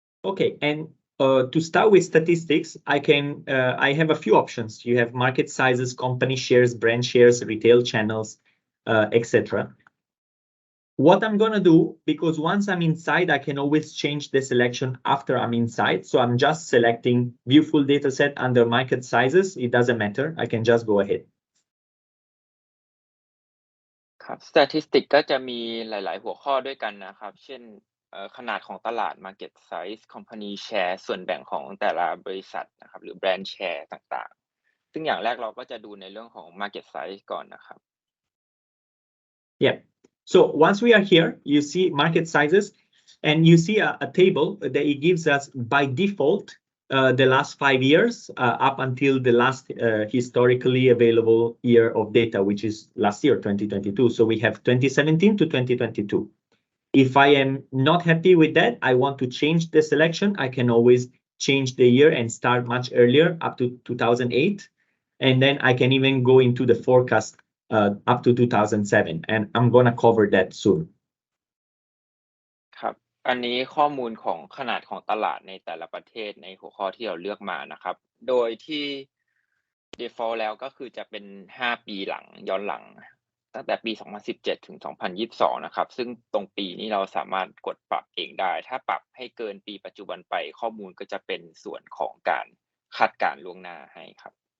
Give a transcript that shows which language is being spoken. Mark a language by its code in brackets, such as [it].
[en] Okay, and to start with statistics, I have a few options. You have market sizes, company shares, brand shares, retail channels, etc. What I'm gonna do, because once I'm inside, I can always change the selection after I'm inside. So I'm just selecting view full data set under market sizes. It doesn't matter. I can just go ahead. [th] ครับ statistic ก็จะมีหลายๆหัวข้อด้วยกันนะครับเช่นขนาดของตลาด market size company share ส่วนแบ่งของแต่ละบริษัทนะครับหรือ brand share ต่างๆซึ่งอย่างแรกเราก็จะดูในเรื่องของ market size ก่อนนะครับ [en] Yeah. So once we are here, you see market sizes, and you see a table that it gives us by default the last 5 years up until the last historically available year of data, which is last year, 2022. So we have 2017 to 2022. If I am not happy with that, I want to change the selection. I can always change the year and start much earlier up to 2008. And then I can even go into the forecast up to 2007, and I'm gonna cover that soon. [th] ครับอันนี้ข้อมูลของขนาดของตลาดในแต่ละประเทศในหัวข้อที่เราเลือกมานะครับโดยที่ default แล้วก็คือจะเป็น5ปีหลังย้อนหลังตั้งแต่ปี2017ถึง2022นะครับซึ่งตรงปีนี้เราสามารถกดปรับเองได้ถ้าปรับให้เกินปีปัจจุบันไปข้อมูลก็จะเป็นส่วนของการคาดการณ์ล่วงหน้าให้ครับ